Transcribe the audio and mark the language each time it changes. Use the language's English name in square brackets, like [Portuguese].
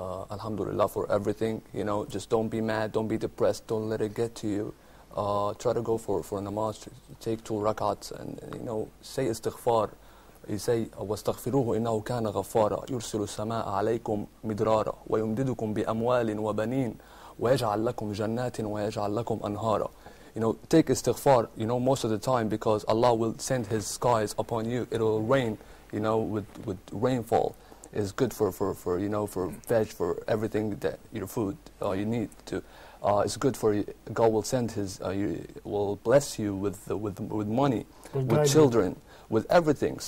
[English] Alhamdulillah for everything. Just don't be mad, don't be depressed, don't let it get to you. Try to go for namaz, take 2 rak'ats, and say istighfar. You say [Arabic] واستغفروه إنه كان غفارا يرسل السماء عليكم مدرارا ويمددكم بأموال وبنين ويجعل لكم جنات ويجعل لكم أنهارا. [English] Take istighfar, most of the time, because Allah will send His skies upon you. It will rain, with rainfall. It's good for veg, for everything that your food you need to. It's good for you. God will send will bless you with money, with children, with everything.